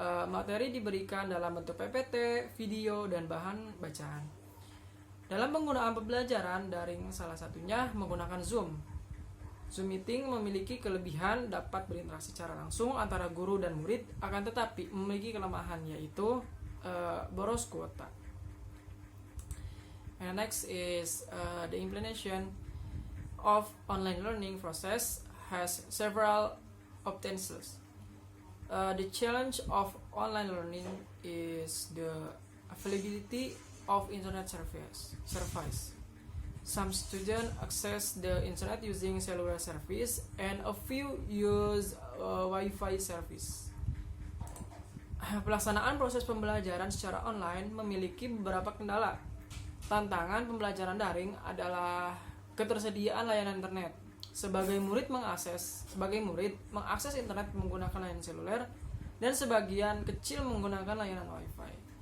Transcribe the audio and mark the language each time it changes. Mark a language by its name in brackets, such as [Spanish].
[Indonesian] Materi diberikan dalam bentuk PPT, video, dan bahan bacaan. Dalam penggunaan pembelajaran daring, salah satunya menggunakan Zoom. Zoom Meeting memiliki kelebihan dapat berinteraksi secara langsung antara guru dan murid, akan tetapi memiliki kelemahan, yaitu boros kuota. [English] And next is the implementation of online learning process has several obstacles. The challenge of online learning is the availability of internet service. Some students access the internet using cellular service and a few use Wi-Fi service. [Indonesian] Pelaksanaan proses pembelajaran secara online memiliki beberapa kendala. Tantangan pembelajaran daring adalah ketersediaan layanan internet. Sebagai murid mengakses internet menggunakan layanan seluler dan sebagian kecil menggunakan layanan wifi.